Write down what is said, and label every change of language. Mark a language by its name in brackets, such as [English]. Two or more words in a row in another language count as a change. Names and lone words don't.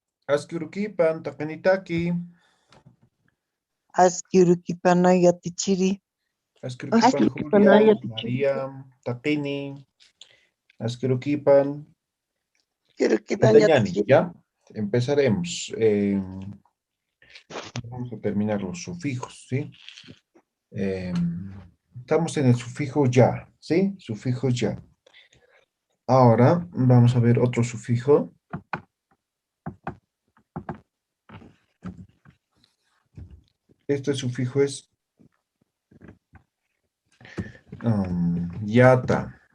[Aymara] Askurukipan, takanitaki. Askirukipanaya tichiri. Askurukipan Julia, María, Takini. Askurukipan. Askirukipanaya Antañani, tichiri. [Spanish] ¿ya? Empezaremos. Vamos a terminar los sufijos, ¿sí? Estamos en el sufijo ya, ¿sí? Sufijo ya. Ahora vamos a ver otro sufijo. Este sufijo es yata.